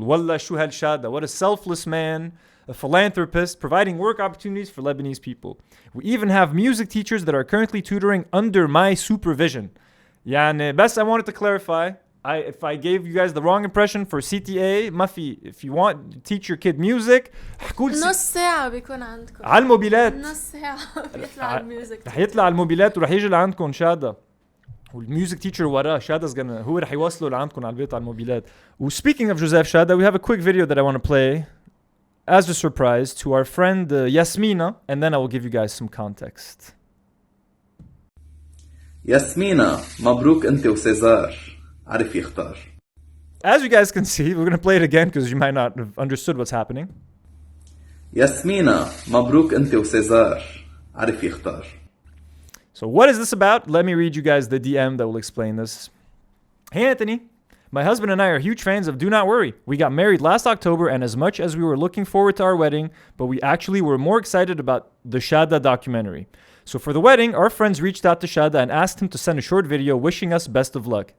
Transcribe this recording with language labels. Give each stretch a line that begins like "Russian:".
Arabic: Wallah shu hal
English: Chada. What a selfless man, a philanthropist, providing work opportunities for Lebanese people. We even have music teachers that are currently tutoring under my supervision. Yani, best I wanted to clarify, if I gave you guys the wrong impression for CTA
Arabic: ما في,
English: if you want to teach your kid music
Arabic: حكوا نص ساعة بيكون عندكم على الموبيلات نص ساعة بيطلع الميوزك رح يطلع على الموبيلات ورح يجي لعندكم شادا والميوزك تيتشر وراه شادا
English: 's gonna
Arabic: هو رح يوصله لعندكم على البيت على الموبيلات.
English: Speaking of Joseph Chada, we have a quick video that I want to play as a surprise to our friend Yasmina, and then I will give you guys some context.
Arabic: ياسمينة مبروك انت وسيزار عرف يختار.
English: As you guys can see, we're going to play it again because you might not have understood what's happening.
Arabic: ياسمينة مبروك انت وسيزار عرف يختار.
English: So what is this about? Let me read you guys the DM that will explain this. Hey Anthony, my husband and I are huge fans of Do Not Worry. We got married last October, and as much as we were looking forward to our wedding, but we actually were more excited about the Chada documentary. So for the wedding, our friends reached out to Chada and asked him to send a short video wishing us best of luck.